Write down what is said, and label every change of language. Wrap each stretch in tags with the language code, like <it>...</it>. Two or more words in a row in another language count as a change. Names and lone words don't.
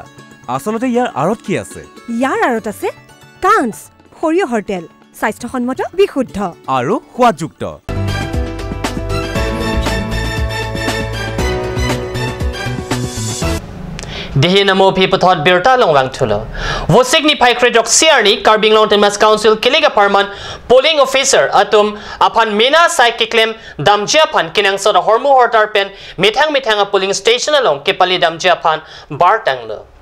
<as>আচলতে ইয়াৰ আঁৰত কি আছে? ইয়াৰ আঁৰত আছে কাঞ্চ, সৰিয়হৰ তেল, স্বাস্থ্যসন্মত, বিশুদ্ধ আৰু সোৱাদযুক্ত।</as> <mjw>Dihi namo phi pathot birta longlang thulo. Wo signify kredok siarni Karbi Anglong Autonomous Council Kiliga Parman</mjw> <en>polling officer</en> <mjw>atum apan mena sai kiklem damjia phan kinang sora hormu hortar pen mithang</mjw> <en>polling station</en> <mjw>along kepali damjia phan bartanglo.</mjw>